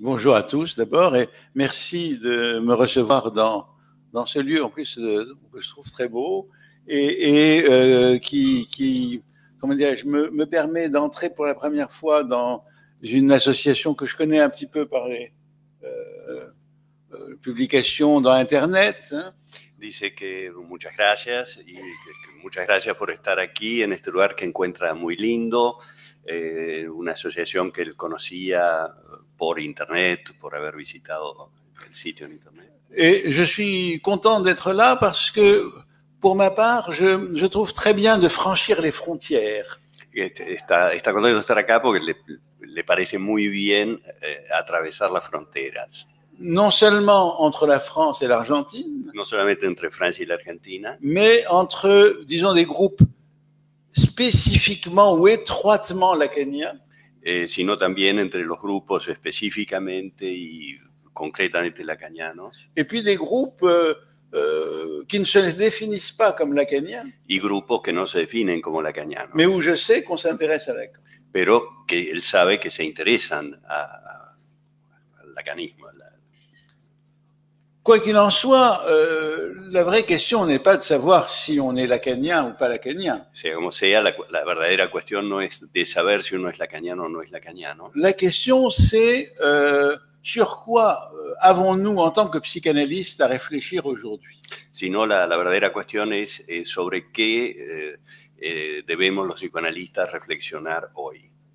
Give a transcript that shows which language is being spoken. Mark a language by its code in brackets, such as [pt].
[fr] Bonjour à tous d'abord et merci de me recevoir dans ce lieu en plus que je trouve très beau qui comment dirais-je, me permet d'entrer pour la première fois dans une association que je connais un petit peu par les publications dans Internet. Hein. [es] Dice que muchas gracias y que muchas gracias por estar aquí en este lugar que encuentra muy lindo, una asociación que él conocía por internet, por haber visitado el sitio en internet. [fr] Et je suis content d'être là parce que, pour ma part, je trouve très bien de franchir les frontières. [es] Está contento de estar acá porque le parece muy bien atravesar las fronteras. [fr] Non seulement entre la France et l'Argentine, [es] No solamente entre Francia y la Argentina, [fr] mais entre, disons, des groupes spécifiquement ou étroitement lacaniens, [es] sino también entre los grupos específicamente y concretamente lacanianos, [fr] et puis des groupes qui ne se définissent pas comme lacaniens, [es] y grupos que no se definen como lacanianos, [fr] mais où je sais qu'on s'intéresse à Lacan. [es] pero que él sabe que se interesan al lacanismo. [fr] Quoi qu'il en soit, la vraie question n'est pas de savoir si on est lacanien ou pas lacanien. [es] Sea como sea, la verdadera cuestión no es de saber si uno es lacaniano o no es lacaniano. [fr] La question, c'est sur quoi avons-nous, en tant que psychanalystes, à réfléchir aujourd'hui? [es] Sino la verdadera cuestión es sobre qué debemos los psicoanalistas reflexionar hoy.